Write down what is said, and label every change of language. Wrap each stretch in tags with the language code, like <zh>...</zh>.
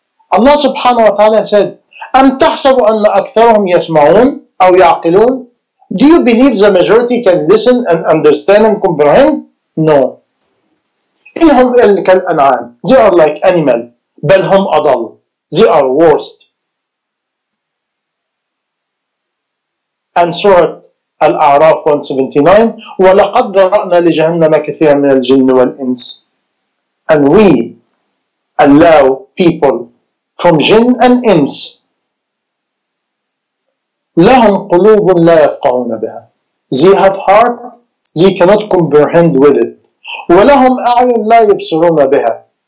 <en>Allah subhanahu wa ta'ala said,</en> <ar>أَمْ تَحْسَبُ أَنَّ أَكْثَرَهُمْ يَسْمَعُونَ أَوْ يَعْقِلُونَ.</ar> <en>Do you believe the majority can listen and understand and comprehend?</en> <ar>No. إِنْهُمْ إِلَّا كَالْأَنْعَامِ.</ar> <en>They are like animal.</en> <ar>بَلْ هُمْ أَضَلُّ.</ar> <en>They are worst. And Surah Al-A'raf 179,</en> <ar>وَلَقَدْ ذَرَأْنَا لِجَهَنَّمَ كَثِيرًا مِنَ الْجِنِّ وَالْإِنسِ.</ar> <en>And we allow people from jinn and ins,</en> <ar>لَهُمْ قُلُوبٌ لَا يَفْقَهُونَ بِهَا.</ar> <en>They have heart, they cannot comprehend with it.</en> <ar>وَلَهُمْ أَعْيُنٌ لَا يَبْصِرُونَ بِهَا.</ar>